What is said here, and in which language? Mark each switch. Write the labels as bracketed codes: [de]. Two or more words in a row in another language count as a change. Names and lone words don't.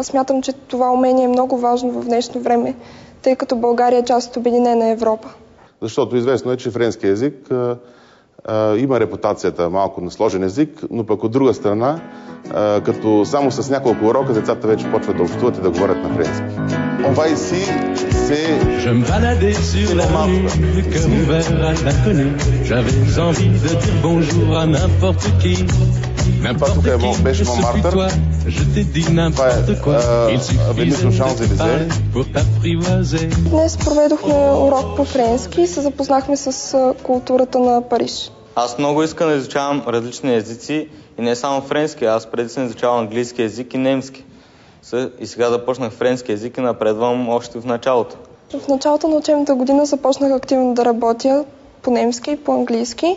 [bg] Смятам, че това умение е много важно в днешно време, тъй като България е част от Обединена Европа. Защото известно е, че френски език има репутацията малко на сложен език, но пък от друга страна, като само с няколко урока децата вече почват да общуват и да говорят на френски. [fr] On va ici, c'est... Je me baladais sur la rue comme ouvert à l'inconnu. J'avais envie de dire bonjour à n'importe qui. N'importe qui me suit-toi, je t'ai dit n'importe quoi. Il suffisait de parler pour t'apprivoiser. [bg] Днес проведохме урок по френски и се запознахме с културата на Париж. Аз много искам да изучавам различни езици и не само френски. Аз преди съм изучавал английски език и немски. И сега започнах френски език и напредвам още в началото. В началото на учебната година започнах активно да работя по немски и по английски.